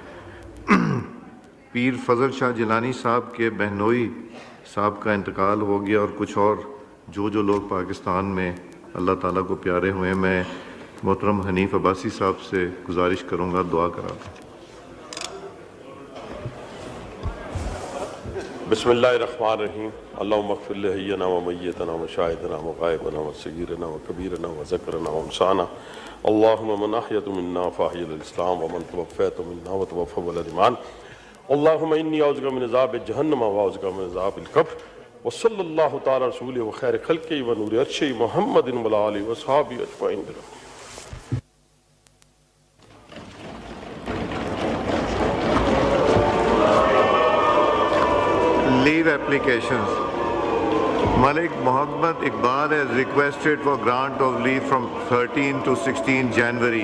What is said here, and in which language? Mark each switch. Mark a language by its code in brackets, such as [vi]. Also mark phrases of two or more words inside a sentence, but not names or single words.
[ur] پیر فضل شاہ جیلانی صاحب کے بہنوئی صاحب کا انتقال ہو گیا، اور کچھ اور جو لوگ پاکستان میں اللہ تعالیٰ کو پیارے ہوئے، میں محترم حنیف عباسی صاحب سے گزارش کروں گا دعا کرا دیں۔ [ar] بسم اللہ الرحمن الرحیم۔ اللہم اغفر لحینا و میتنا و شاہدنا و غائبنا و صغیرنا و کبیرنا و ذکرنا و انسانا، اللہم من احیت منا فاحی الاسلام ومن توفیت منا وتوفى الایمان، اللہم انی اعوذ بک من عذاب جہنم و اعوذ بک من عذاب القبر، وصلی اللہ تعالی رسولہ و خیر خلقہ و نور عرشہ محمد و آلہ و صحابہ اجمعین۔ [en] Leave applications. Malik Muhammad Iqbal has requested for grant of leave from 13 to 16 January.